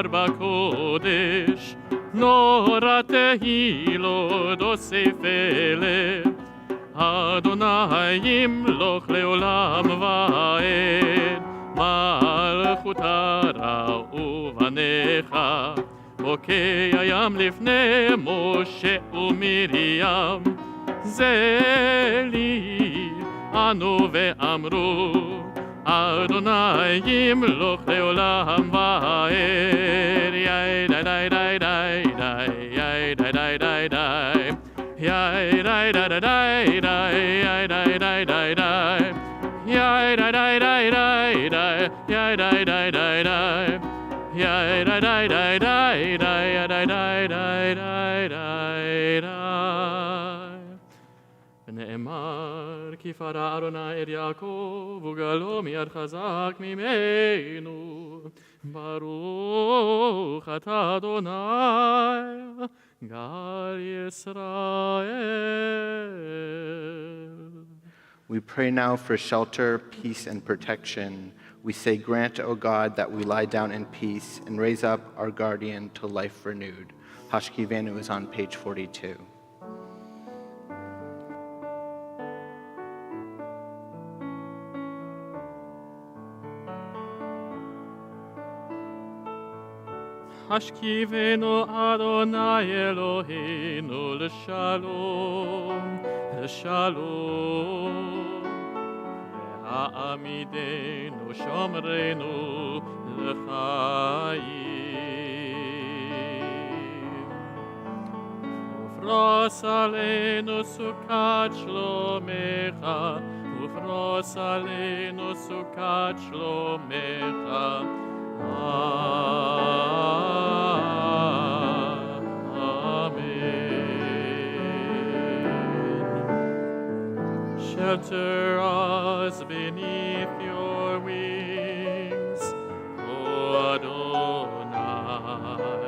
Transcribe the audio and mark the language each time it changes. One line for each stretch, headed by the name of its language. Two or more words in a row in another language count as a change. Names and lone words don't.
Hebrew: בקודש, נורא תהילות אוסף אלה, אדוני ימלוך לעולם ועד, מלכותה ראו בניך, בוקע ים לפני משה ומרים, זה לי ענו ואמרו, אדוני ימלוך לעולם ועד, יאי די די די די די dai dai dai dai. Yai dai dai dai dai dai yai dai dai dai dai. Yai dai dai dai dai dai yai dai dai dai dai. Yai dai dai dai dai dai yai dai dai dai dai dai dai. ונאמר כי פרע אדוני את יעקב וגאלו מיד חזק ממנו. ברוך אתה אדוני גאל ישראל.
English: We pray now for shelter, peace, and protection. We say, grant, O God, that we lie down in peace and raise up our guardian to life renewed. Hashkivenu is on page 42.
Hebrew: השכיבנו אדוני אלוהינו לשלום, לשלום. והעמידנו שומרנו לחיים. ופרוס עלינו סוכת שלומך, ופרוס עלינו סוכת שלומך.
English: Shelter us beneath your wings, O Adonai.